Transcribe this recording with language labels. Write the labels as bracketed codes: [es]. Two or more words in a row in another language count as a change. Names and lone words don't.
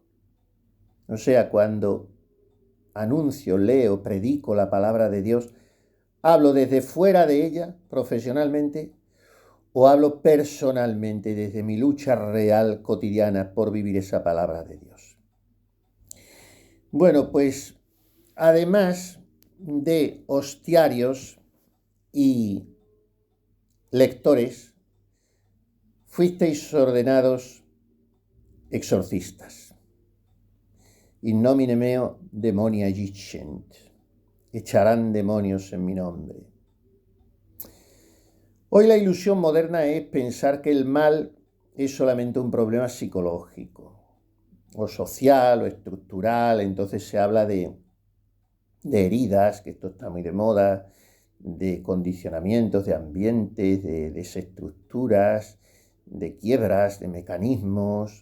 [es] O sea, cuando anuncio, leo, predico la palabra de Dios, ¿hablo desde fuera de ella, profesionalmente, o hablo personalmente desde mi lucha real, cotidiana, por vivir esa palabra de Dios? Bueno, pues además de hostiarios y lectores, fuisteis ordenados exorcistas. [la] In nomine meo demonia dicent. [es] Echarán demonios en mi nombre. Hoy la ilusión moderna es pensar que el mal es solamente un problema psicológico, o social, o estructural. Entonces se habla de heridas, que esto está muy de moda, de condicionamientos, de ambientes, de desestructuras, de quiebras, de mecanismos.